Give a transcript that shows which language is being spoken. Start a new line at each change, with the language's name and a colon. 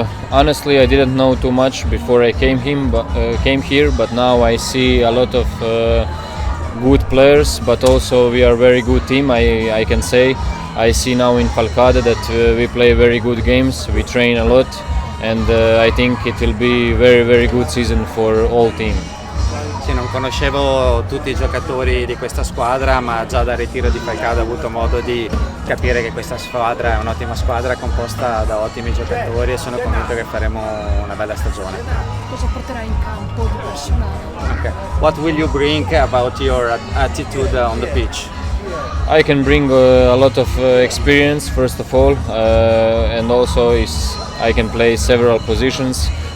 English: Honestly, I didn't know too much before I came here, but now I see a lot of good players, but also we are a very good team. I can say I see now in Falcade that we play very good games. We train a lot, and I think it will be very good season for all team.
Italian: Sì, non conoscevo tutti i giocatori di questa squadra, ma già dal ritiro di Falcade ho avuto modo di capire che questa squadra è un'ottima squadra composta da ottimi giocatori e sono convinto che faremo una bella stagione. Cosa porterai in campo di personale?
English: Okay. What will you bring about your attitude on the pitch? I can bring a lot of experience, first of all, and also I can play several positions.